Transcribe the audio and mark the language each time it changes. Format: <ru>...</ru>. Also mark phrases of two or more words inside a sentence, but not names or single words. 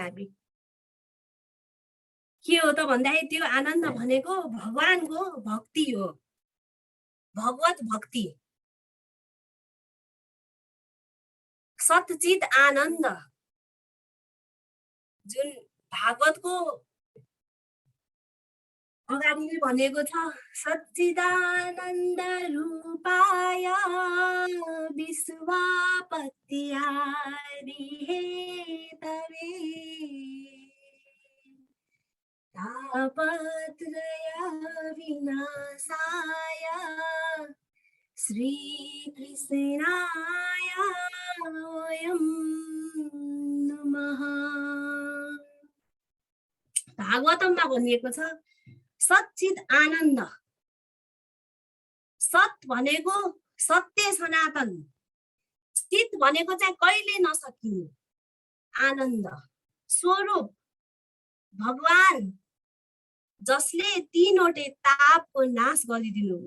<ne>हामी के हो त भन्दाखेरि त्यो आनन्द भनेको भगवानको भक्ति हो, भगवत भक्ति, सच्चित आनन्द। जुन भागवतको अगाडि नै भनेको छ,</ne> <sa>सच्चिदानन्द रूपाय विश्वपत्यादि हेतवे तापत्रय विनाशाय श्रीकृष्णाय वयं नमः।</sa> <ne>भागवतममा भनिएको छ सच्चित आनन्द। सत भनेको सत्य सनातन, चित भनेको चाहिँ कहिले नसकिने आनन्द स्वरूप भगवान, जसले तीनवटै तापको नाश गरिदिनुहुन्छ।</ne>